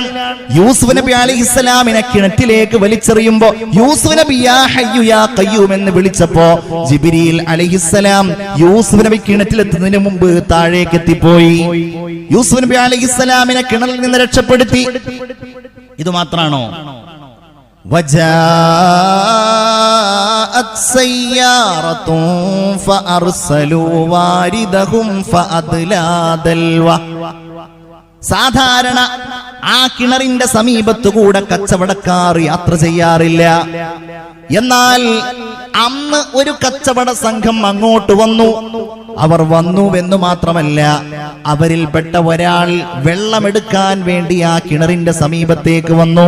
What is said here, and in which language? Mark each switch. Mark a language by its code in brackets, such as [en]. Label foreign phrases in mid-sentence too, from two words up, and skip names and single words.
[ml] യൂസുഫ് നബി അലൈഹിസ്സലാമിനെ കിണറ്റിലേക്ക് വലിച്ചെറിയുമ്പോ യൂസുഫ് നബി [ar] يا حي يا قيوم [ml] എന്ന് വിളിച്ചപ്പോ ജിബ്രീൽ അലൈഹിസ്സലാം യൂസുഫ് നബി കിണറ്റിലെത്തുന്നതിന് മുമ്പ് താഴേക്ക് എത്തിപ്പോയി. യൂസുഫ് നബി അലൈഹിസ്സലാമിനെ കിണറിൽ നിന്ന് രക്ഷപ്പെടുത്തി. ഇത് മാത്രാണോ? [ar] وجاءت سيارة فأرسلوا واردهم فأدلى دلوه. [ml] സാധാരണ ആ കിണറിന്റെ സമീപത്തുകൂടെ കച്ചവടക്കാർ യാത്ര ചെയ്യാറില്ല. എന്നാൽ അന്ന് ഒരു കച്ചവട സംഘം അങ്ങോട്ട് വന്നു. അവർ വന്നുവെന്ന് മാത്രമല്ല, അവരിൽപ്പെട്ട ഒരാൾ വെള്ളമെടുക്കാൻ വേണ്ടി ആ കിണറിന്റെ സമീപത്തേക്ക് വന്നു.